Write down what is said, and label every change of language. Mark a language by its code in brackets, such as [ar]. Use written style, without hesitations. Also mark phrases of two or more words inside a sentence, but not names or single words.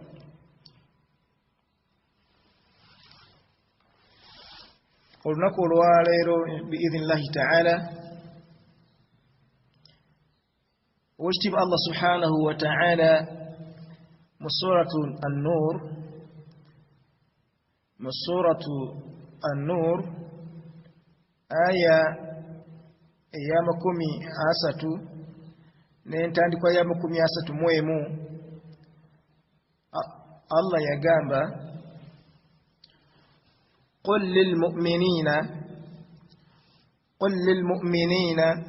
[ar] قل نقول بإذن الله تعالى واجتب الله سبحانه وتعالى من سورة النور آية [lg] ey'amakumi asatu n'entandikwa y'amakumi asatu mu emu. Allah yagamba: [ar] قل للمؤمنين.